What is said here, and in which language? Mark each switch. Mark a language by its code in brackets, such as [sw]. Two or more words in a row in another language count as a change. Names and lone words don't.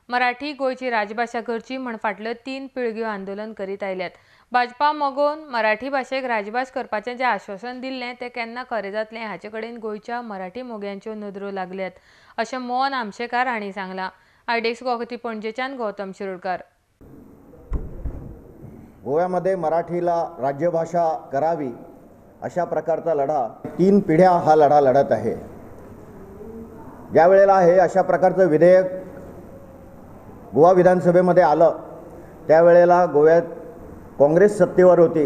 [kok] मराठी गोयची राजभाषा करची म्हण फाटल्यो 3 पिळग्यो आंदोलन करीत आयल्यात। भाजपा मगोन मराठी भाषेक राजभास करपाचें जें आश्वासन दिल्लें तें केन्ना खरें जातलें हाचे कडेन गोंयच्या मराठी मोग्यांच्यो नदरो लागल्यात, अशें मोहन आमशेकार हांणी सांगलां। आयडेक्स गोखती पणजेच्यान गौतम शिरोडकार। [mr] गोव्यामध्ये मराठीला राज्यभाषा करावी अशा प्रकारचा लढा 3 पिढ्या हा लढा लढत आहे। ज्या वेळेला हे अशा प्रकारचं विधेयक गोवा विधानसभेमध्ये आलं त्यावेळेला गोव्यात काँग्रेस सत्तेवर होती।